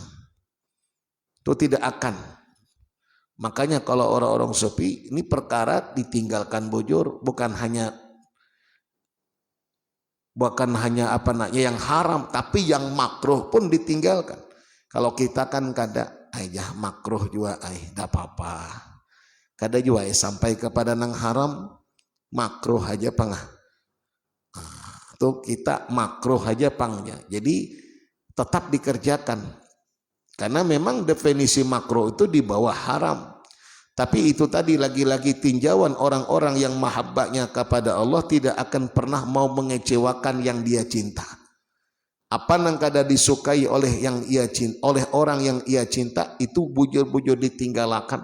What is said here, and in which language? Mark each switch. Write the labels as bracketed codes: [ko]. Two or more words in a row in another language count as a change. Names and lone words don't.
[id] Itu tidak akan. Makanya kalau orang-orang sufi ini perkara ditinggalkan bujur bukan hanya apa namanya yang haram, tapi yang makruh pun ditinggalkan. [bjn] Kalau kita kan kada aja makruh juga dah apa-apa. Kada juga sampai kepada nang haram, makruh aja pangah. Tuh kita makruh aja pangnya. [id] Jadi tetap dikerjakan. Karena memang definisi makruh itu di bawah haram. Tapi itu tadi lagi-lagi tinjauan orang-orang yang mahabbahnya kepada Allah tidak akan pernah mau mengecewakan yang dia cinta. [bjn] Apa yang kada disukai oleh yang ia cinta, oleh orang yang ia cinta, itu bujur-bujur ditinggalkan.